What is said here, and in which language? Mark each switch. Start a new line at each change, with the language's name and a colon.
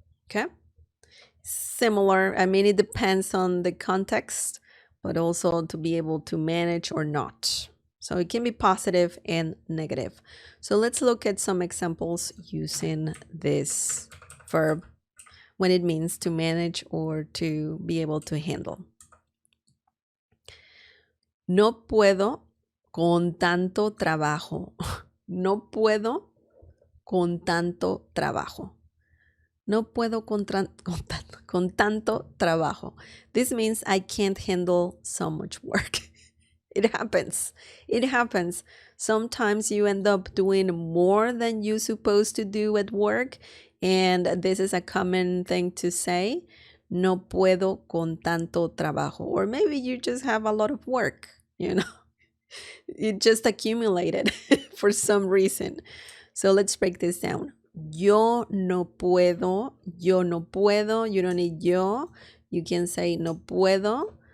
English: Okay. Similar. I mean, it depends on the context, but also to be able to manage or not. So it can be positive and negative. So let's look at some examples using this verb when it means to manage or to be able to handle.
Spanish: No puedo con tanto trabajo. No puedo con tanto trabajo. No puedo con tanto trabajo.
English: This means I can't handle so much work. It happens. It happens. Sometimes you end up doing more than you're supposed to do at work. And this is a common thing to say.
Spanish: No puedo con tanto trabajo.
English: Or maybe you just have a lot of work, It just accumulated for some reason. So let's break this down.
Spanish: Yo no puedo. Yo no puedo.
English: You don't need yo. You can say
Spanish: no puedo.